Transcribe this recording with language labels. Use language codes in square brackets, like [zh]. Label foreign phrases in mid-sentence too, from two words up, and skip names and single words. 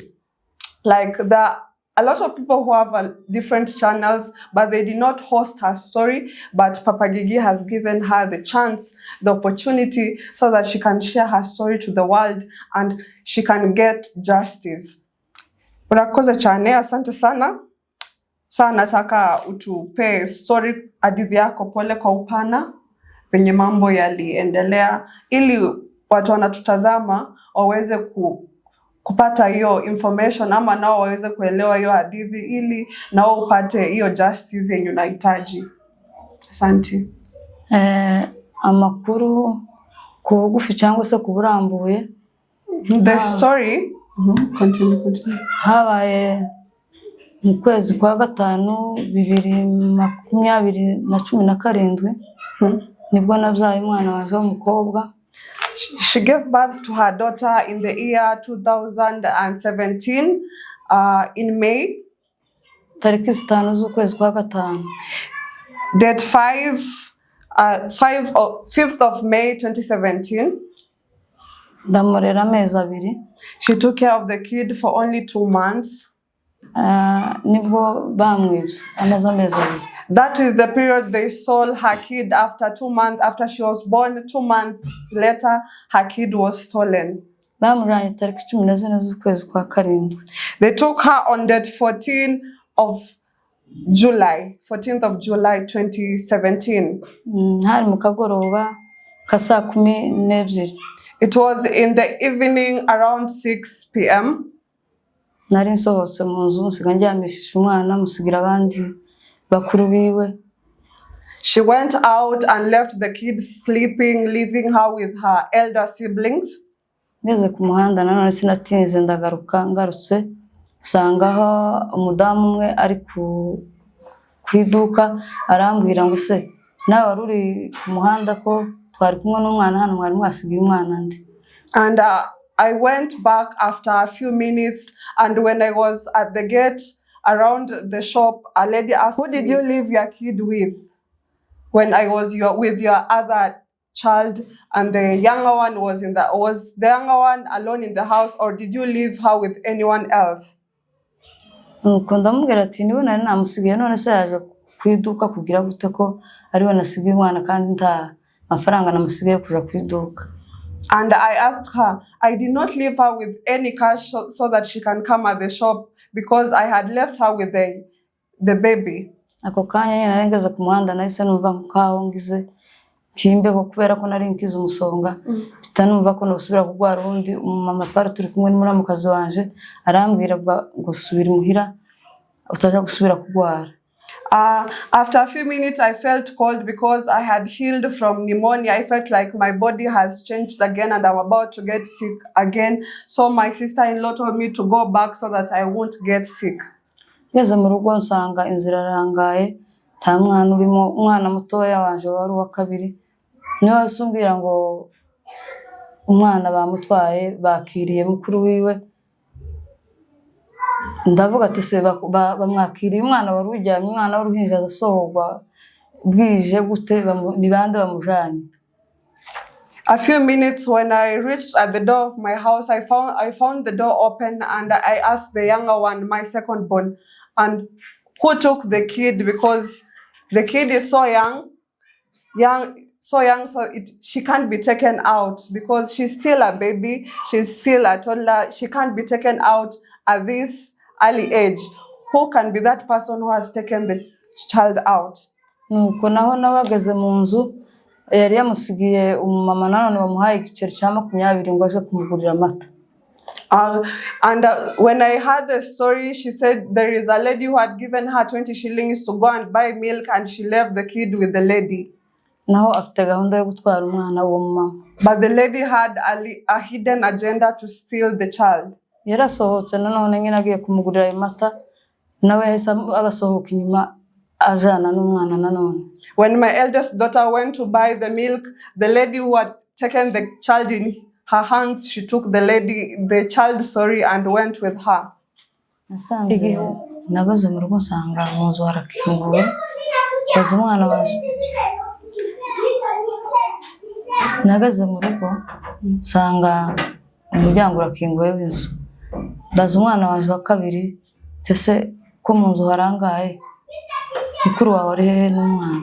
[en] Like there are a lot of people who have different channels, but they did not host her story. But Papa Gigi has given her the chance, the opportunity, so that she can share her story to the world and she can get justice. [rw] Urakoze cyane, [sw] asante sana. Sana nataka utupe story, hadithi yako pole kwa upana venye mambo yaliendelea, ili watu wanatutazama waweze kupata hiyo information ama nao waweze kuelewa hiyo hadithi, ili nao upate hiyo justice yenye unahitaji. Asante. [rw] Amakuru ku bugufi cyangwa se ku burambuye. [en] The story continue. [rn] Habaye mu kwezi kwa gatanu 2017 nibwo nabyaye umwana waje w'umukobwa. [en] She gave birth to her daughter in the year 2017 in May. [rn] Tariki 5 z'ukwezi kwa gatanu. [en] Date 5th of May 2017. [rn] Ndamurera amezi 2. [en] She took care of the kid for only 2 months. [rn] Nibwo bamwibye amezi 2. [en] That is the period they sold her kid after 2 months. After she was born, 2 months later, her kid was stolen. [rn] Bamujanye tariki 14 z'ukwezi kwa karindwi. [en] They took her on date 14th of July 2017. [rn] Hari mu kagoroba saa 12. [en] It was in the evening around 6 p.m. [rn] Nari nsohotse mu nzu nsiga ndyamishije umwana musigira abandi bakuru biwe. [en] She went out and left the kid sleeping, leaving her with her elder siblings. [rn] Ngeze ku muhanda nanone sinatinze ndagaruka, ngarutse sangaho umudamu umwe ari ku iduka arambwira ngo se nawe wari uri ku muhanda ko twari kumwe n'umwana hano mwari mwasigiye umwana ndi. [en] And I went back after a few minutes, and when I was at the gate around the shop, a lady asked, "Who did you leave your kid with?" When I was with your other child, and the younger one was the younger one alone in the house, or did you leave her with anyone else? [rn] Nuko ndamubwira ati niwe nari namusigiye, none se yaje ku iduka kugira gute ko ariwe nasigiye umwana kandi nta mafaranga namusigiye kuja ku iduka. [en] And I asked her, I did not leave her with any cash so that she can come at the shop, because I had left her with the baby. [rn] Ako kanya nyine nari ngeze ku muhanda nahise numva nkaho ngize kimbeho kubera ko nari nkize umusonga, bitanumva ko nosubira kugwara undi. Mama twari turi kumwe n'umuramukazi wanje arambwira ngo subira muhira utaja gusubira kugwara. [en] After a few minutes, I felt cold because I had healed from pneumonia. I felt like my body has changed again and I'm about to get sick again. So my sister-in-law told me to go back so that I won't get sick. [rn] Ngeze mu rugo nsanga inzira arangaye, nta mwana urimo. Umwana mutoya wanje wari uwa kabiri niwe asumbwira ngo umwana bamutwaye bakiriye mukuru wiwe. Ndavuga ati se bamwakiriye umwana wari uryamye, umwana w'uruhinja asohorwa bwije gute, ni bande bamujanye? [en] A few minutes when I reached at the door of my house, I found the door open, and I asked the younger one, my second born, and who took the kid, because the kid is so young, so she can't be taken out because she's still a baby, she's still a toddler, she can't be taken out at this early age. Who can be that person who has taken the child out? [rn] Nuko naho nabageze mu nzu yari yamusigiye umumama nanone bamuhaye igiceri cya 20 ngo aje kumugurira amata. [en] And when I heard the story, she said there is a lady who had given her 20 shillings to go and buy milk, and she left the kid with the lady. [rn] Naho afite gahunda yo gutwara umwana wo mama. [en] But the lady had a hidden agenda to steal the child. [rn] Yarasohotse nanone nyine agiye kumugurira amata, nawe yahise abasohoka inyuma ajana n'umwana nanone. [en] When my eldest daughter went to buy the milk, the lady who had taken the child in her hands, she took the child, and went with her. [rn] Nagaze mu rugo nsanga mu nzu harakinguwe, baza umwana waje. Nagaze mu rugo nsanga umuryango urakinguwe w'inzu. Baza umwana waje wa kabiri, ese ko mu nzu harangaye, mukuru wawe ari hehe n'umwana?